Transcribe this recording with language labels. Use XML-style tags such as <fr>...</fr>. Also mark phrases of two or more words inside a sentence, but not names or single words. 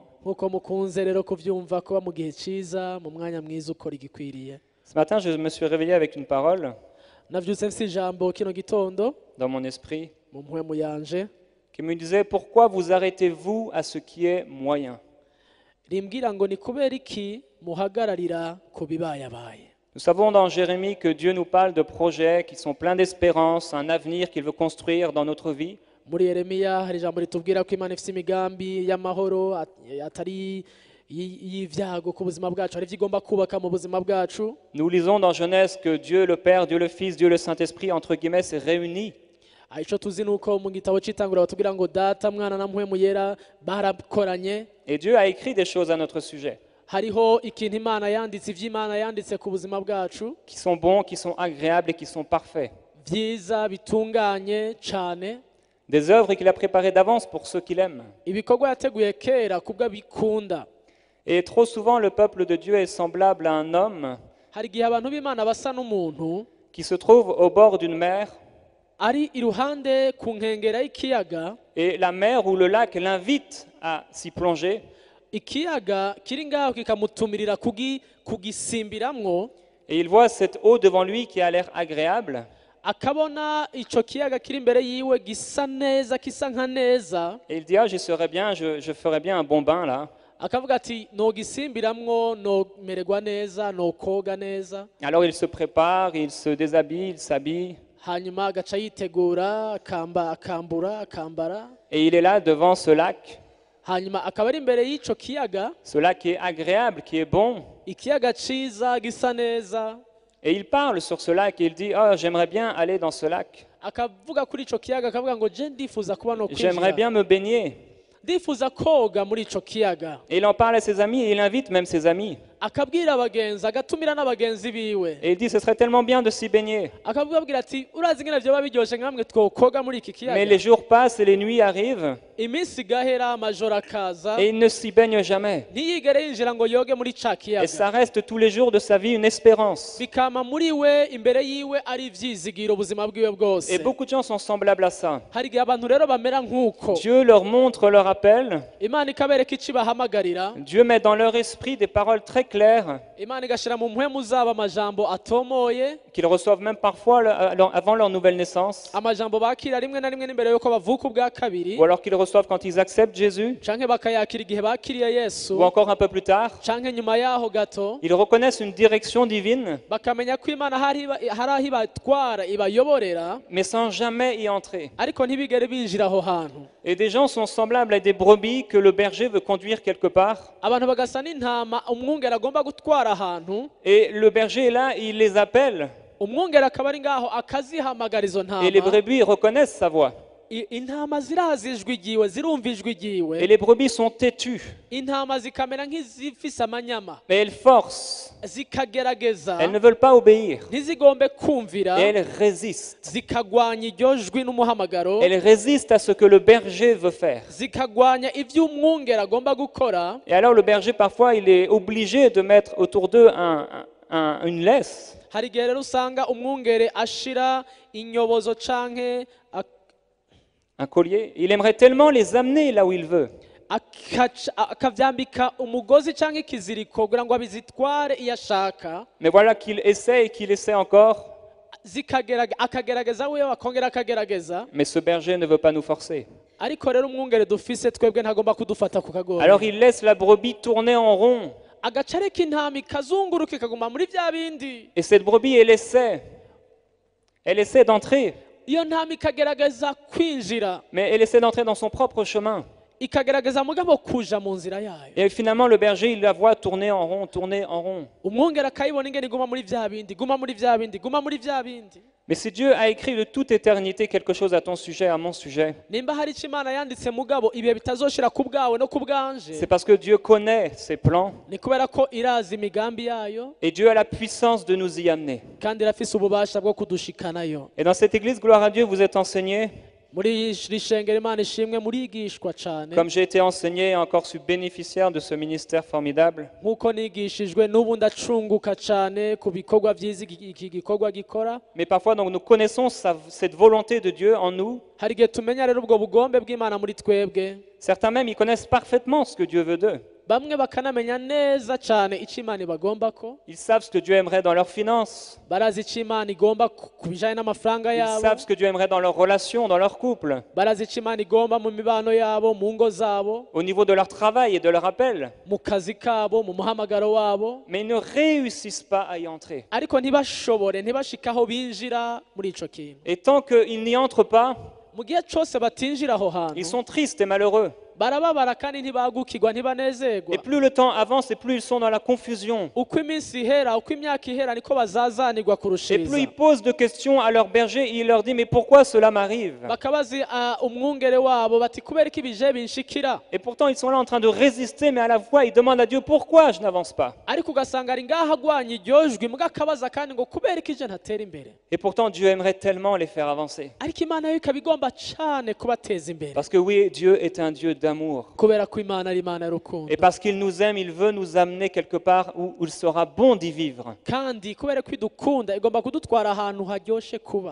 <rw>nk'uko mukunze rero kubyumva kuba mu gihe cyiza mu mwanya mwiza ukora igikwiriye</rw> <fr>Ce matin, je me suis réveillé avec une parole</fr> <rn>nabyutse mfite ijambo kino gitondo</rn> <fr>dans mon esprit</fr> <rn>mu mpwemu yanje</rn> <fr>qui me disait: pourquoi vous arrêtez-vous à ce qui est moyen?</fr> <rw>rimbwira ngo ni kubera iki muhagararira ku bibayabaye</rw> <fr>Nous savons dans Jérémie que Dieu nous parle de projets qui sont pleins d'espérance, un avenir qu'il veut construire dans notre vie.</fr> <rw>muri Yeremiya hari ijambo ritubwira ko imana ifite imigambi y'amahoro atari y'ibyago ku buzima bwacu hari ibyo igomba kubaka mu buzima bwacu</rw> <fr>Nous lisons dans Genèse que Dieu le Père, Dieu le Fils, Dieu le Saint-Esprit, entre guillemets, s'est réunis.</fr> <rw>icyo tuzi ni uko mu gitabo cy'itanguriro batubwira ngo data mwana na mpwemu yera barakoranye</rw> <fr>Et Dieu a écrit des choses à notre sujet.</fr> <rn>hariho ikintu imana yanditse ivy'imana yanditse ku buzima bwacu</rn> <fr>qui sont bons, qui sont agréables et qui sont parfaits.</fr> <rn>vyiza bitunganye cane,</rn> <fr>Des œuvres qu'il a préparées d'avance pour ceux qu'il aime.</fr> <rn>ibikorwa yateguye kera kubwo abikunda.</rn> <fr>Et trop souvent, le peuple de Dieu est semblable à un homme</fr> <rn>Hari igihe abantu b'imana basa n'umuntu</rn> <fr>qui se trouve au bord d'une mer</fr> <rn>ari iruhande ku nkengera y'ikiyaga,</rn> <fr>et la mer ou le lac l'invite à s'y plonger.</fr> <rn>ikiyaga kiri ngaho kikamutumirira kugisimbiramwo,</rn> <fr>Et il voit cette eau devant lui qui a l'air agréable.</fr> <rn>akabona ico kiyaga kiri imbere yiwe gisa neza, kisa nka neza,</rn> <fr>Et il dit, ah, j'y serais bien, je ferais bien un bon bain là.</fr> <rn>akavuga ati nogisimbiramwo nomererwa neza, nokoga neza.</rn> <fr>Alors il se prépare, il se déshabille, il s'habille.</fr> <rn>Hanyuma agaca yitegura akambara,</rn> <fr>Et il est là devant ce lac.</fr> <rn>hanyuma akaba ari imbere y'ico kiyaga,</rn> <fr>Ce lac qui est agréable, qui est bon.</fr> <rn>ikiyaga ciza gisa neza.</rn> <fr>Et il parle sur ce lac et il dit, ah, j'aimerais bien aller dans ce lac.</fr> <rn>Akavuga kuri ico kiyaga, akavuga ngo je ndifuza kuba no</rn> <fr>J'aimerais</fr> <rn>kwinjira,</rn> <fr>bien me baigner.</fr> <rn>ndifuza koga muri ico kiyaga.</rn> <fr>Et il en parle à ses amis et il invite même ses amis.</fr> <rn>Akabwira abagenzi, agatumira n'abagenzi biwe,</rn> <fr>Et il dit, ce serait tellement bien de s'y baigner.</fr> <rn>akababwira ati urazi ingene vyoba biryoshe nkamwe twokoga muri iki</rn> <fr>Mais les</fr> <rn>kiyaga.</rn> <fr>jours passent et les nuits arrivent</fr> <rn>Iminsi igahera, amajoro akaza,</rn> <fr>et il ne s'y baigne jamais.</fr> <rn>ntiyigere yinjira ngo yoge muri ca</rn> <fr>Et ça</fr> <rn>kiyaga.</rn> <fr>reste tous les jours de sa vie une espérance.</fr> <rn>Bikama muri we, imbere yiwe ari ivyizigiro ubuzima bwiwe bwose.</rn> <fr>Et beaucoup de gens sont semblables à ça.</fr> <rn>Hari igihe abantu rero bamera nk'uko</rn> <fr>Dieu leur montre, leur appelle.</fr> <rn>Imana ikabereka ico ibahamagarira,</rn> <fr>Dieu met dans leur esprit des paroles très claires</fr> <rn>Imana igashira mu mpwemu zabo amajambo atomoye,</rn> <fr>qu'ils reçoivent même parfois avant leur nouvelle naissance,</fr> <rn>amajambo bakira rimwe na rimwe n'imbere yuko bavuka ubwa kabiri,</rn> <fr>ou alors qu'ils reçoivent quand ils acceptent Jésus,</fr> <rn>canke bakayakira igihe bakiriye Yesu,</rn> <fr>ou encore un peu plus tard.</fr> <rn>canke nyuma yaho gato</rn> <fr>Ils reconnaissent une direction divine,</fr> <rn>bakamenya ko Imana hari aho ibatwara ibayoborera,</rn> <fr>mais sans jamais y entrer.</fr> <rn>ariko ntibigere binjira aho hantu.</rn> <fr>Et des gens sont semblables à des brebis que le berger veut conduire quelque part.</fr> <rn>Abantu bagasa n'intama umwungere agomba gutwara ahantu,</rn> <fr>Et le berger est là, il les appelle.</fr> <rn>umwungere akaba ari ngaho akazihamagara izo</rn> <fr>Et les</fr> <rn>ntama.</rn> <fr>brebis reconnaissent sa voix.</fr> <rn>Intama zirazi ijwi ryiwe, zirumva ijwi</rn> <fr>Et</fr> <rn>ryiwe,</rn> <fr>les brebis sont têtues.</fr> <rn>intama zikamera nk'izifise amanyama,</rn> <fr>Mais elles forcent.</fr> <rn>zikagerageza,</rn> <fr>Elles ne veulent pas obéir.</fr> <rn>ntizigombe kumvira,</rn> <fr>Et elles résistent.</fr> <rn>zikagwanya iryo jwi n'umuhamagaro,</rn> <fr>Elles résistent à ce que le berger veut faire.</fr> <rn>zikagwanya ibyo umwungere agomba gukora.</rn> <fr>Et alors le berger, parfois, il est obligé de mettre autour d'eux une laisse.</fr> <rn>Hari igihe rero usanga umwungere ashira inyobozo canke</rn> <fr>Un collier. Il aimerait tellement les amener là où il veut.</fr> <rn>akavyambika umugozi canke ikiziriko kugira ngo abizitware iyo ashaka,</rn> <fr>Mais voilà qu'il essaie et qu'il essaie encore.</fr> <rn>akagerageza wewe akongera akagerageza,</rn> <fr>Mais ce berger ne veut pas nous forcer.</fr> <rn>ariko rero umwungere dufise twebwe ntagomba kudufata ku kagoro.</rn> <fr>Alors il laisse la brebis tourner en rond.</fr> <rn>Agaca areka intama ikazunguruka ikaguma muri vya bindi,</rn> <fr>Et cette brebis, elle essaie d'entrer.</fr> <rn>iyo ntama ikagerageza kwinjira,</rn> <fr>Mais elle essaie d'entrer dans son propre chemin.</fr> <rn>ikagerageza mugabo kuja mu nzira yayo.</rn> <fr>Et finalement, le berger, il la voit tourner en rond, tourner en rond.</fr> <rn>Umwungere akayibona ingene iguma muri vya bindi, guma muri vya bindi, guma muri vya bindi.</rn> <fr>Mais si Dieu a écrit de toute éternité quelque chose à ton sujet, à mon sujet,</fr> <rn>Nimba hari ico Imana yanditse mugabo ibihe bitazoshira ku bwawe no ku bwanje,</rn> <fr>c'est parce que Dieu connaît ses plans</fr> <rn>ni kubera ko irazi imigambi yayo</rn> <fr>et Dieu a la puissance de nous y amener.</fr> <rn>kandi irafise ububasha bwo kudushikanayo.</rn> <fr>Et dans cette église, gloire à Dieu, vous êtes enseignés,</fr> <rn>Muri iri shengero Imana ishimwe murigishwa cane,</rn> <fr>comme j'ai été enseigné et encore suis bénéficiaire de ce ministère formidable.</fr> <rn>nk'uko nigishijwe n'ubu ndacunguka cane ku bikorwa vyiza iki gikorwa gikora.</rn> <fr>Mais parfois, donc, nous connaissons cette volonté de Dieu en nous.</fr> <rn>Hari igihe tumenya rero ubwo bugombe bw'Imana muri twebwe,</rn> <fr>Certains même, ils connaissent parfaitement ce que Dieu veut d'eux.</fr> <rn>bamwe bakanamenya neza cane ico Imana ibagombako,</rn> <fr>Ils savent ce que Dieu aimerait dans leurs finances.</fr> <rn>barazi ico Imana igomba ku bijanye n'amafaranga</rn> <fr>Ils</fr> <rn>yabo,</rn> <fr>savent ce que Dieu aimerait dans leurs relations, dans leur couple,</fr> <rn>barazi ico Imana igomba mu mibano yabo, mu ngo zabo,</rn> <fr>au niveau de leur travail et de leur appel.</fr> <rn>mu kazi kabo, mu muhamagaro wabo,</rn> <fr>Mais ils ne réussissent pas à y entrer.</fr> <rn>ariko ntibashobore, ntibashikaho binjira muri ico kintu.</rn> <fr>Et tant qu'ils n'y entrent pas,</fr> <rn>Mu gihe cose batinjira aho</rn> <fr>ils</fr> <rn>hantu</rn> <fr>sont tristes et malheureux.</fr> <rn>barababara kandi ntibagukirwa ntibanezerwa.</rn> <fr>Et plus le temps avance et plus ils sont dans la confusion.</fr> <rn>Uko iminsi ihera, uko imyaka ihera niko bazazanirwa</rn> <fr>Et plus</fr> <rn>kurushiriza.</rn> <fr>ils posent de questions à leur berger, il leur dit mais pourquoi cela m'arrive?</fr> <rn>Bakabazi umwungere wabo bati kubera iki bije binshikira.</rn> <fr>Et pourtant ils sont là en train de résister, mais à la fois ils demandent à Dieu pourquoi je n'avance pas.</fr> <rn>Ariko ugasanga ari ngaha agwanya iryo jwi mbwa akabaza kandi ngo kubera iki je ntatera imbere.</rn> <fr>Et pourtant Dieu aimerait tellement les faire avancer.</fr> <rn>Ariko Imana yo ikabigomba cyane kubateza imbere.</rn> <fr>Parce que oui, Dieu est un Dieu d'amour.</fr> <rn>Kubera ko Imana ari Imana y'urukundo.</rn> <fr>Et parce qu'il nous aime, il veut nous amener quelque part où il sera bon d'y vivre.</fr> <rn>Kandi kubera ko idukunda igomba kudutwara ahantu haryoshe kuba.</rn>